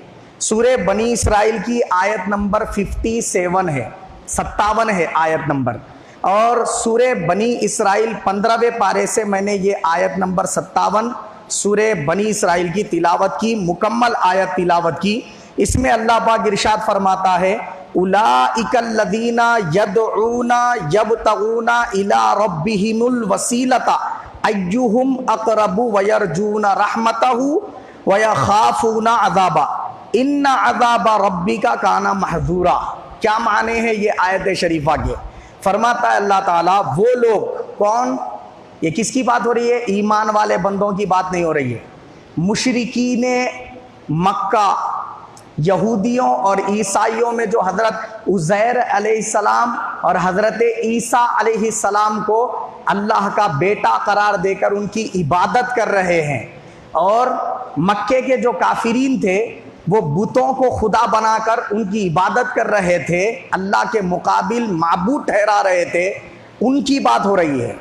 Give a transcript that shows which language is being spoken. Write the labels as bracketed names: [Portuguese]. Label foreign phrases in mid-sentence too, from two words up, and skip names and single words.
[Hindi] सूरे बनी इसराइल की आयत नंबर 57 है, 57 है आयत नंबर। और सूरे बनी इसराइल 15वें पारे से मैंने ये आयत नंबर 57 सूरे बनी इसराइल की तिलावत की, मुकम्मल आयत तिलावत की। इसमें अल्लाह पाक इरशाद फरमाता है, [Arabic] أولئك الذين يدعون يبتغون إلى ربهم الوسيلة أيهم أقرب ويرجون رحمته ويخافون عذابه إن عذاب ربك كان محذورا. क्या माने हैं ये आयत शरीफा के? फरमाता है अल्लाह ताला, वो लोग कौन? ये किसकी बात हो रही है? ईमान वाले बंदों की बात नहीं हो रही है। मुशरिकीने मक्का, यहूदियों और ईसाइयों में जो हज़रत उज़ैर अलैहिस्सलाम और हज़रत ईसा अलैहिस्सलाम को अल्लाह का बेटा करार देकर उनकी इबादत कर रहे हैं, और मक्के के जो काफिरीन थे वो बुतों को खुदा बनाकर उनकी इबादत कर रहे थे, अल्लाह के मुकाबिल माबूद ठहरा रहे थे, उनकी बात हो रही है।